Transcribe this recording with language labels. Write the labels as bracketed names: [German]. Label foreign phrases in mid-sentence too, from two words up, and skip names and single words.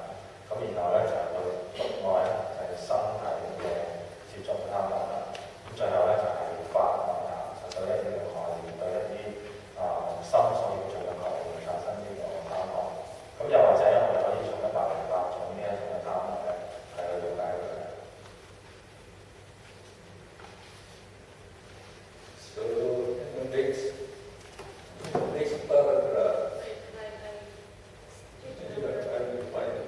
[Cantonese] 咁然後咧就係對觸愛咧就係身體嘅接觸嘅貪愛啦。咁最後咧就係法愛啦，就對一啲嘅概念，對一啲心所要做嘅概念產生呢個貪愛。咁又或者我哋可以從108種呢一種嘅貪愛咧係去了解佢嘅。 [English] So in the next paragraph, I will find it.